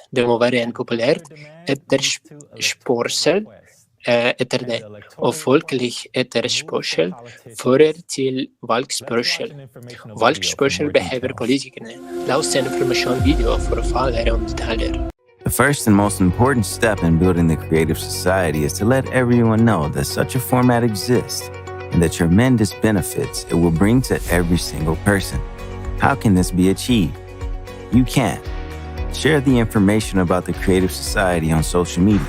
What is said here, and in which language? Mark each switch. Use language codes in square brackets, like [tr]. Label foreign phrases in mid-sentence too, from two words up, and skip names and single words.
[no] Det må være en populær etterspørsel etter det, og folkelig etterspørsel fører til valgspørsel. Valgspørsel behøver politikerne. La oss se en informasjonsvideo for å få lære om detaljer. [en] The first and most important step in building the creative society is to let everyone know that such a format exists and the tremendous benefits it will bring to every single person. How can this be achieved? You can. Share the information about the creative society on social media.